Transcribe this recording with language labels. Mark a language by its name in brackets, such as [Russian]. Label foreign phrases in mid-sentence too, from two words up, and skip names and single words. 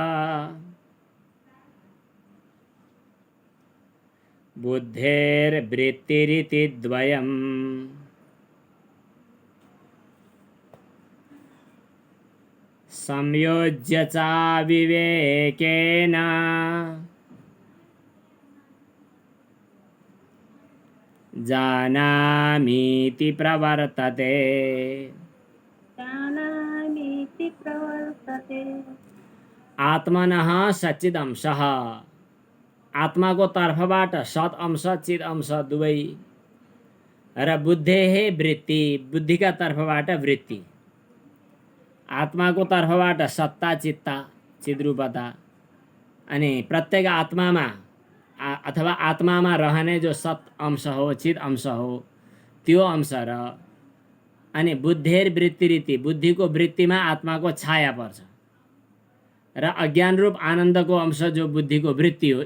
[Sanskrit] बुद्धेर्वृत्तिरिति द्वयम् संयोज्य च विवेकेन जानामीति प्रवर्तते। आत्मनः सच्चिदंशः [Nepali] आत्माको तर्फबाट सत् अंश चित अंश दुवै र [Sanskrit] बुद्धेः वृत्ति [Nepali] बुद्धिका तर्फबाट वृत्ति। आत्माको तर्फबाट सत्ता चित्ता चिद्रूपता अनि प्रत्येक आत्मामा अथवा आत्मामा रहने जो सत् अंश हो चित अंश हो त्यो अंश र अनि बुद्धेर्वृत्तिरिति बुद्धिको वृत्तिमा आत्माको छाया पर्छ र अज्ञान रूप आनन्दको अंश जो बुद्धिको वृत्ति हो।